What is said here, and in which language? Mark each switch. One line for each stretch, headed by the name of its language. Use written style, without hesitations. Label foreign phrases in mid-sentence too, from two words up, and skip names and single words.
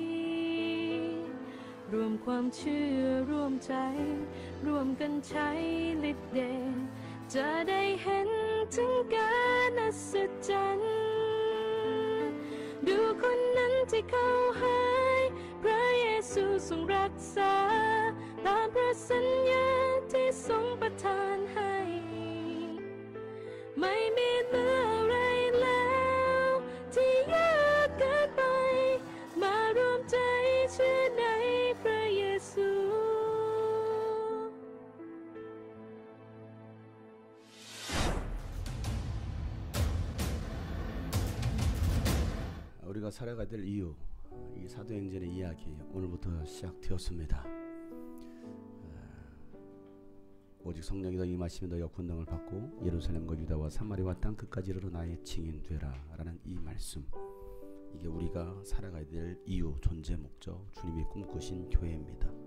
Thai: รวมความเชื่อร่วมใจร่วมกันใช้ฤทธิ์เดชจะได้เห็นถึงการอัศจรรย์ดูคนนั้นที่เขาหายพระเยซูทรงรักษาตามพระสัญญาที่ทรงประทานให้ ไม่มีเหลืออะไรแล้วที่ยากเกินไปมารวมใจเชื่อในพระเยซู
Korean: 우리가 살아가야 될 이유, 이 사도행전의 이야기 오늘부터 시작되었습니다. 오직 성령이 더 임하시면 너희가 권능을 받고 예루살렘과 유다와 사마리아와 땅 끝까지 이르러 나의 증인 되라 라는 이 말씀, 이게 우리가 살아가야 될 이유, 존재 목적, 주님이 꿈꾸신 교회입니다.